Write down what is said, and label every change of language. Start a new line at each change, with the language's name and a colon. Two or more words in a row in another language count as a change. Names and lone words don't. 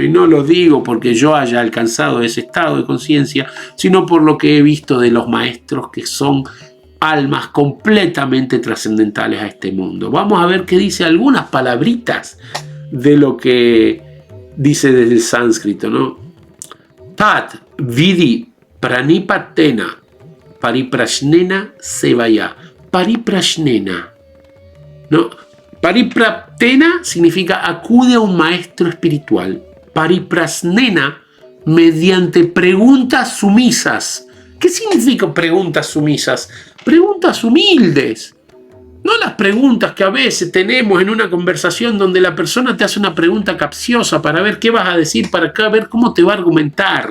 Spanish: Y no lo digo porque yo haya alcanzado ese estado de conciencia, sino por lo que he visto de los maestros que son almas completamente trascendentales a este mundo. Vamos a ver qué dice algunas palabritas de lo que dice desde el sánscrito, ¿no?
Sanskrit: तत् विद्धि प्रणिपातेन परिप्रश्नेन सेवया.
Spanish: Pariprasnena, ¿no? Paripraptena significa acude a un maestro espiritual. Pariprasnena, mediante preguntas sumisas. ¿Qué significa preguntas sumisas? Preguntas humildes. No las preguntas que a veces tenemos en una conversación donde la persona te hace una pregunta capciosa para ver qué vas a decir, para ver cómo te va a argumentar.